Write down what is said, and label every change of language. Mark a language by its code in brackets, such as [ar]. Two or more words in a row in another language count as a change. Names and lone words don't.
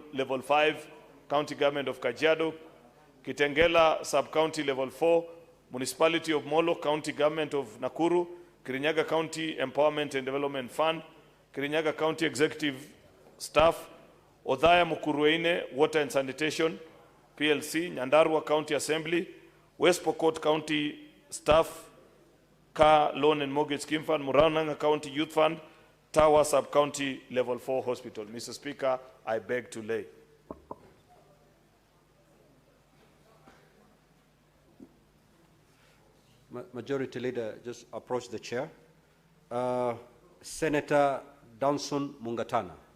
[en] Level 5, County Government of Kajiado, Kitengela Sub-County Level 4, Municipality of Molo, County Government of Nakuru, Kirinyaga County Empowerment and Development Fund, Kirinyaga County Executive Staff, Odhaya Mukurueine Water and Sanitation, PLC, Nyandarua County Assembly, West Pokot County Staff, Car Loan and Mortgage Scheme Fund, Murananga County Youth Fund, Tawa Sub-County Level 4 Hospital. Mr. Speaker, I beg to lay. Majority Leader, just approach the chair. Senator Danson Mungatana.